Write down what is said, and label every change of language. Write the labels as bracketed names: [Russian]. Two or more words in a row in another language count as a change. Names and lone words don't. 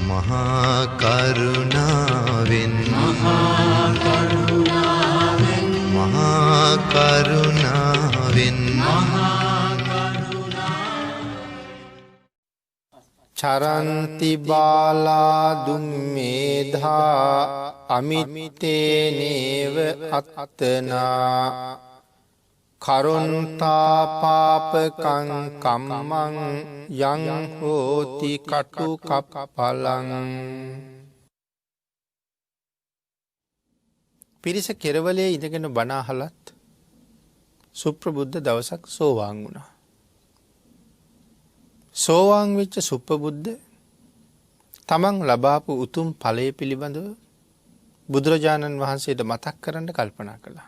[Sinhala] මහා කරුණාවෙන් මහා කරුණාවෙන් [Pali] චරන්ති බාලා දුම්මේධා අමිත්තේනේව අත්තනා කරුන්තා පාපකං කම්මං යං හෝති කටු කප්පලං. [Sinhala] පිරිස කෙරවලේ ඉඳගෙන බණ අහලත් සුප්‍රබුද්ධ දවසක් සෝවාන් වුණා. සෝවාන් වෙච්ච සුප්‍රබුද්ධ තමන් ලබාපු උතුම් ඵලය පිළිබඳව බුදුරජාණන් වහන්සේට මතක් කරන්න කල්පනා කළා.